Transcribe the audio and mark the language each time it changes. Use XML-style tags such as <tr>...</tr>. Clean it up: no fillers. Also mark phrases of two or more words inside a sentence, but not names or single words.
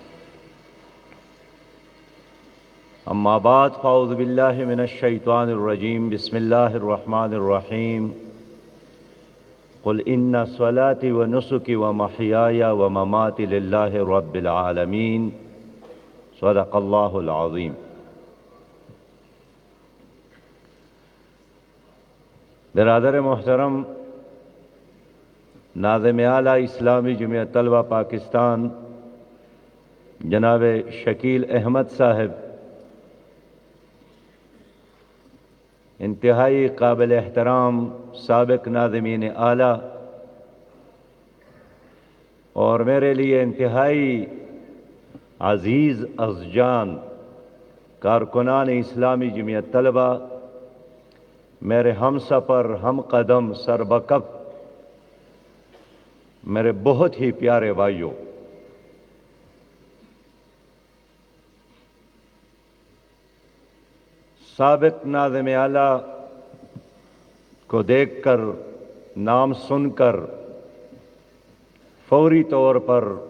<ar>اما بعد فاعوذ باللہ من الشیطان الرجیم، بسم اللہ الرحمن الرحیم، قل ان صلاتي ونسكي ومحياي ومماتي لله رب العالمين، صدق اللہ العظیم۔</ar> <ur>برادر محترم، ناظم اعلیٰ اسلامی جمعیت طلبہ پاکستان جناب شکیل احمد صاحب انتہائی قابل احترام سابق ناظمین اعلیٰ اور میرے لیے انتہائی عزیز از جان کارکنان اسلامی جمعیت طلبہ، میرے ہم سفر ہم قدم سربکف، میرے بہت ہی پیارے بھائیوں، سابق ناظم اعلیٰ کو دیکھ کر، نام سن کر فوری طور پر</ur>